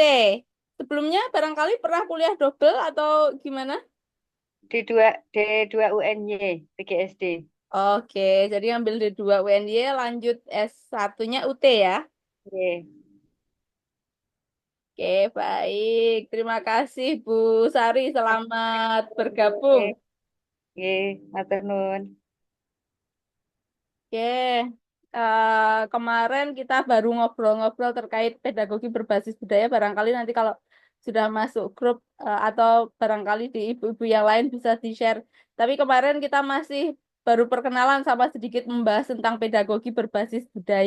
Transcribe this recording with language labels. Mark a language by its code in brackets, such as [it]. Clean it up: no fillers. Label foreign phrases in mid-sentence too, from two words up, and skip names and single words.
[id] Sebelumnya barangkali pernah kuliah double atau gimana? D2 UNY, PGSD. Oke, jadi ambil D2 UNY lanjut S1-nya UT ya. [jv] Nggih. [id] Oke, baik. Terima kasih Bu Sari, selamat bergabung. [jv] Nggih, nggih, matur nuwun. [id] Oke, kemarin kita baru ngobrol-ngobrol terkait pedagogi berbasis budaya. Barangkali nanti kalau sudah masuk grup atau barangkali di ibu-ibu yang lain bisa di-share. Tapi kemarin kita masih baru perkenalan sama sedikit membahas tentang pedagogi berbasis budaya.